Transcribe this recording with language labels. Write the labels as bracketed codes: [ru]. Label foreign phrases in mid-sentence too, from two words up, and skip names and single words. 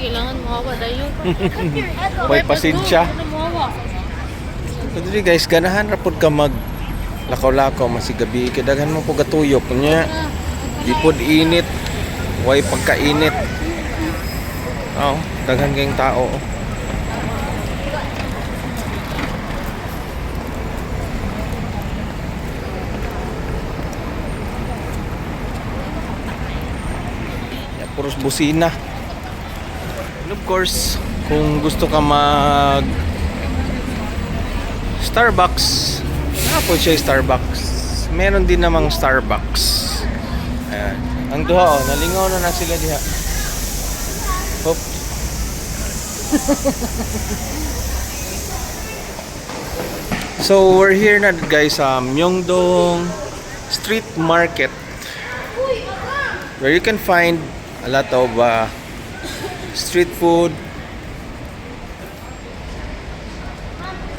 [tl] Kailangan mahawa dayo. May pasensya. Ano mahawa? So, [en] dili guys, [ceb] ganahan ra pud ka mag lakaw-lakaw masigabi kay daghan mo pud gatuyok nya. Di pud init. Way pagkainit. Oh, daghan kayong tao. Puros busina. [en] And of course, [ceb] kung gusto ka mag Starbucks, po siya Starbucks. [tl] Meron din namang Starbucks. Ayan. [ceb] Ang duha nalingaw na sila diha. [en] Hop. So we're here na guys sa Myeongdong Street Market, where you can find a lot of street food,